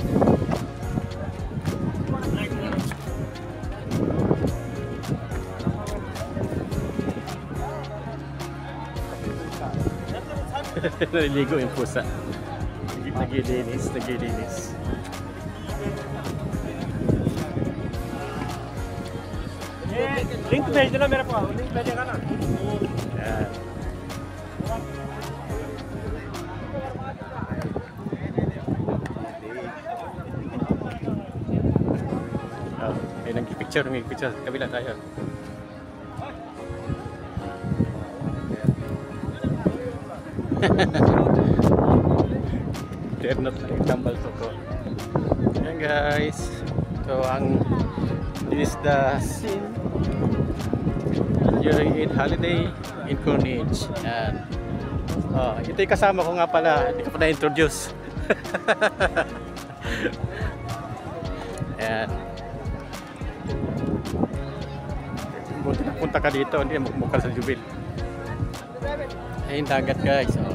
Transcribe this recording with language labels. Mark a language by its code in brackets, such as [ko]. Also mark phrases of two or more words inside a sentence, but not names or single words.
[tl] Naliligo yung pusa. Nagilinis, nagilinis. [hi] लिंक भेज देना मेरे को लिंक भेजेगा ना [tl] Yan. Oh, ay nagpipicture, nagpipicture. Kabila tayo. [en] They're not like tambal toko. [tl] Yan guys. [en] So this is the scene during Eid holiday in Corniche. [tl] Yan. Oh, ito yung kasama ko nga pala. Hindi ko pa na-introduce. Yan. Buti na punta ka dito. Hindi mukha sa Jubil. Ayun dagat guys. Oh.